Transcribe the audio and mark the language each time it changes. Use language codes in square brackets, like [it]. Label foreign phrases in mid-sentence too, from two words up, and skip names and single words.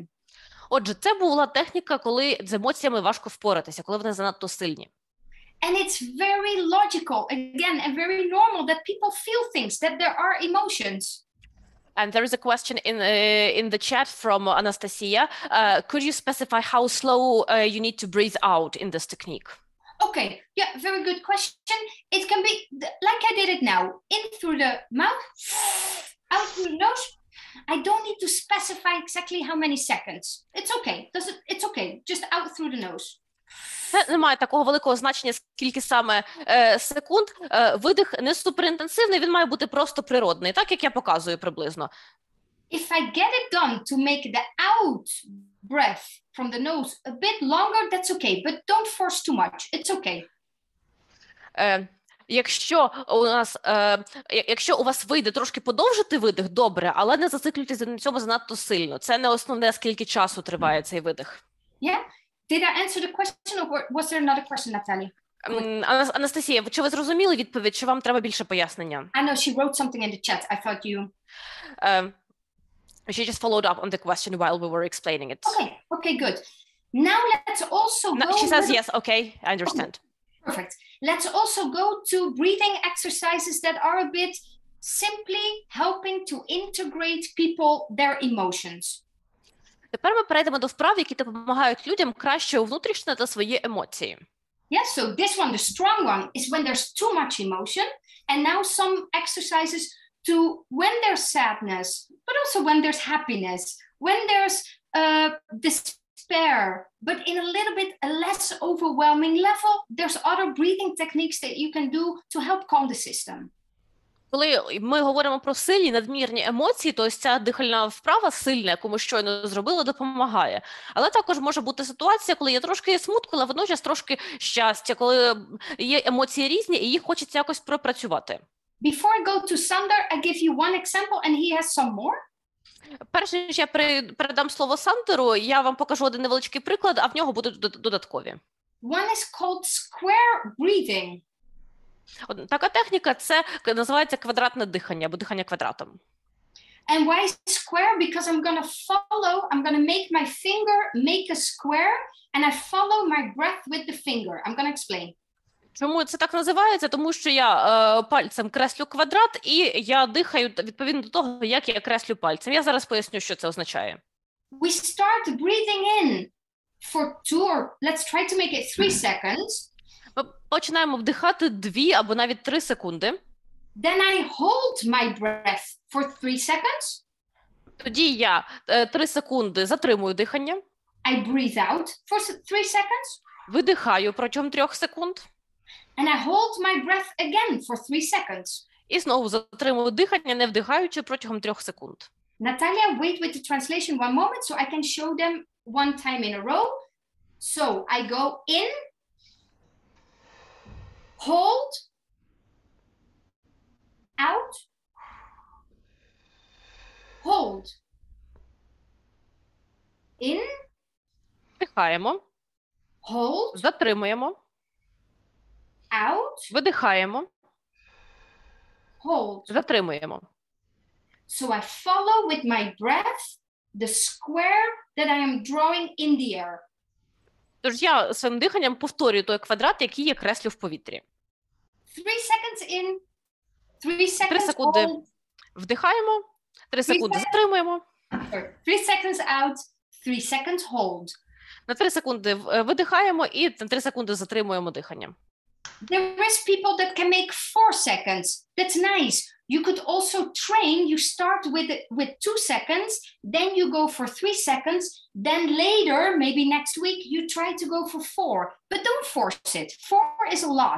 [uk] Отже, це була техніка, коли з емоціями важко впоратися, коли вони занадто сильні. [en] And it's very logical, again, and very normal that people feel things, that there are emotions. And there is a question in the chat from Anastasia. Could you specify how slow you need to breathe out in this technique? Okay, yeah, very good question. It can be like I did it now, in through the mouth, out through the nose. I don't need to specify exactly how many seconds. It's okay. It's okay. Just out through the nose. [uk] Це не має такого великого значення, скільки саме секунд. Видих не суперінтенсивний, він має бути просто природний, так як я показую приблизно. [en] If I get it done to make the out breath from the nose a bit longer, that's okay. But don't force too much. It's okay. [uk] Якщо у вас вийде трошки подовжити видих, добре, але не зациклюйтесь на цьому занадто сильно. Це не основне, скільки часу триває цей видих. [en] Yeah? Did I answer the question or was there another question, Natalie? [uk] Анастасія, чи ви зрозуміли відповідь, чи вам треба більше пояснення? [en] I know she wrote something in the chat. I thought you... She just followed up on the question while we were explaining it. Okay, good. Now let's also go... She says yes, okay, I understand. Okay, perfect. Let's also go to breathing exercises that are a bit simply helping to integrate people, their emotions. [uk] Тепер ми перейдемо до вправ, які допомагають людям краще внутрішнити свої емоції. [en] Yeah, so this one, the strong one, is when there's too much emotion. And now some exercises to when there's sadness, but also when there's happiness, when there's despair, but in a little bit a less overwhelming level, there's other breathing techniques that you can do to help calm the system. [uk] Коли ми говоримо про сильні надмірні емоції, то ось ця дихальна вправа сильна, яку ми щойно зробили, допомагає. Але також може бути ситуація, коли є трошки смутку, але водночас трошки щастя, коли є емоції різні і їх хочеться якось пропрацювати. [en] Before I go to Sander, I give you one example and he has some more. [uk] Перш ніж я передам слово Сандеру, я вам покажу один невеличкий приклад, а в нього будуть додаткові. [en] One is called square breathing. [uk] Така техніка, це називається квадратне дихання, або дихання квадратом. [en] And why square? Because I'm going to make my finger make a square and I follow my breath with the finger. I'm going to explain. [uk] Чому це так називається? Тому що я пальцем креслю квадрат і я дихаю відповідно до того, як я креслю пальцем. Я зараз поясню, що це означає. [en] We start breathing in for 2 or let's try to make it 3 seconds. [uk] Ми починаємо вдихати 2 або навіть 3 секунди. [en] Then I hold my breath for 3 seconds. [uk] Тоді я 3 секунди затримую дихання. [en] I breathe out for 3 seconds. [uk] Видихаю протягом 3 секунд. [en] And I hold my breath again for 3 seconds. [uk] І знову затримую дихання, не вдихаючи протягом 3 секунд. [en] Natalia, wait with the translation one moment so I can show them one time in a row. So I go in, hold, out, hold, in, [uk] Вдихаємо, [en] hold, [uk] затримуємо, [en] out, [uk] видихаємо, [en] hold. [uk] затримуємо. [en] So I follow with my breath the square that I am drawing in the air. [uk] Тож я своїм диханням повторюю той квадрат, який я креслю в повітрі. [en] 3 seconds in, 3 seconds [uk] секунди. [en] hold, [uk] Вдихаємо, 3 секунди затримуємо, [en] 3 seconds out, 3 seconds hold. [uk] на 3 секунди видихаємо і на 3 секунди затримуємо дихання. [en] There is people that can make 4 seconds. That's nice. You could also train. You start with 2 seconds, then you go for 3 seconds, then later, maybe next week, you try to go for 4. But don't force it. 4 is a lot.